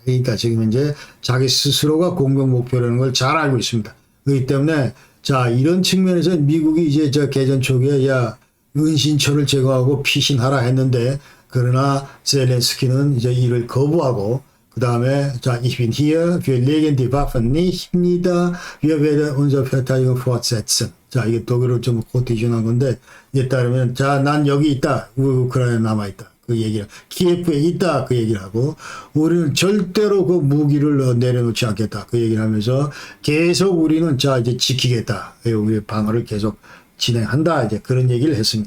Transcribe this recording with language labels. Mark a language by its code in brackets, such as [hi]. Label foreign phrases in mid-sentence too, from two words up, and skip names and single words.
[ko] 그러니까 지금 이제 자기 스스로가 공격 목표라는 걸 잘 알고 있습니다. 그렇기 때문에 자, 이런 측면에서 미국이 이제 저 개전 초기에 은신처를 제거하고 피신하라 했는데 그러나 젤렌스키는 이제 이를 거부하고 그 다음에 자, [de] ich bin hier, wir legen die Waffen nicht nieder, wir werden unsere Verteidigung fortsetzen. [ko] 자, 이게 독일어로 좀 코테이션한 건데, 이에 따르면, 자, 난 여기 있다. 우크라이나에 남아있다. 그 얘기를, 키예프에 있다. 그 얘기를 하고, 우리는 절대로 그 무기를 내려놓지 않겠다. 그 얘기를 하면서, 계속 우리는 자, 이제 지키겠다. 우리 방어를 계속 진행한다. 이제 그런 얘기를 했습니다.